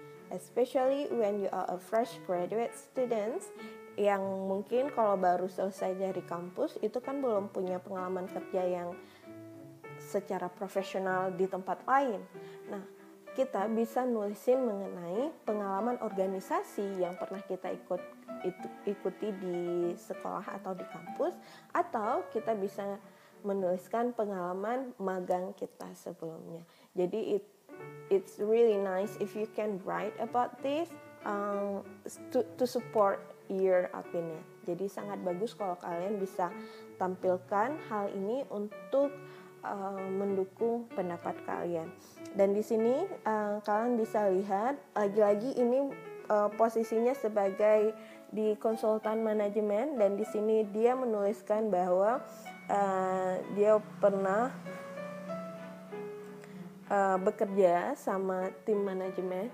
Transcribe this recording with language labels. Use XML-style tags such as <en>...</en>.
<en>Especially when you are a fresh graduate students</en> <id>yang mungkin kalau baru selesai dari kampus itu kan belum punya pengalaman kerja yang secara profesional di tempat lain. Nah, kita bisa nulisin mengenai pengalaman organisasi yang pernah kita ikuti di sekolah atau di kampus, atau kita bisa menuliskan pengalaman magang kita sebelumnya.</id> <en>Jadi it's really nice if you can write about this to support your opinion.</en> <id>Jadi sangat bagus kalau kalian bisa tampilkan hal ini untuk mendukung pendapat kalian. Dan di sini kalian bisa lihat lagi-lagi ini posisinya sebagai di konsultan manajemen, dan di sini dia menuliskan bahwa dia pernah bekerja sama tim manajemen.</id>